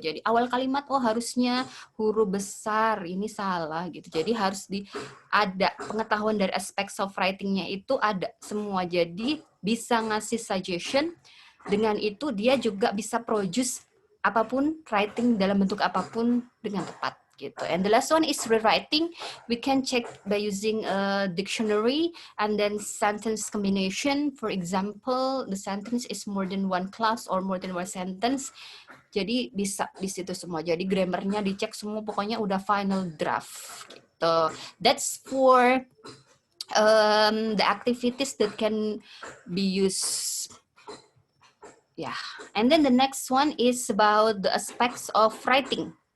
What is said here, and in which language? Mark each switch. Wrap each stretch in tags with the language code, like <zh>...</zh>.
<id>Jadi awal kalimat harusnya huruf besar, ini salah gitu. Jadi harus ada pengetahuan dari aspek of writing-nya itu ada semua. Jadi bisa ngasih suggestion, dengan itu dia juga bisa produce apapun, writing dalam bentuk apapun dengan tepat gitu.</id> <en>And the last one is rewriting. We can check by using a dictionary and then sentence combination. For example, the sentence is more than one clause or more than one sentence.</en> <id>Jadi bisa di situ semua. Jadi grammarnya dicek semua, pokoknya udah final draft gitu.</id> <en>That's for the activities that can be used. Yeah, and then the next one is about the aspects of writing.</en>